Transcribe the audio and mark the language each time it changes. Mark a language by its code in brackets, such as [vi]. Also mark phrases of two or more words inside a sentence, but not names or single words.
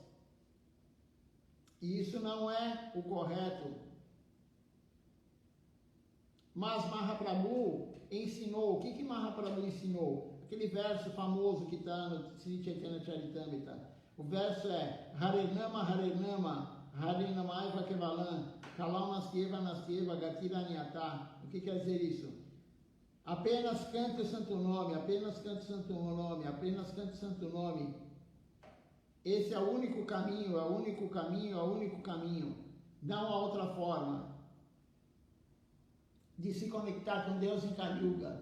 [pt] E isso não é o correto. Mas Mahaprabhu ensinou. O que Mahaprabhu ensinou? Aquele verso famoso que está no Sri Chaitanya Charitamrita. O verso é [sa] हरेर्नाम हरेर्नाम हरेर्नामैव केवलम् कलौ नास्त्येव नास्त्येव गतिर् अन्यथा. [pt] O que quer dizer isso? Apenas cante o santo nome, apenas cante o santo nome, apenas cante o santo nome. Esse é o único caminho, é o único caminho, é o único caminho. Não há outra forma de se conectar com Deus em Kali Yuga.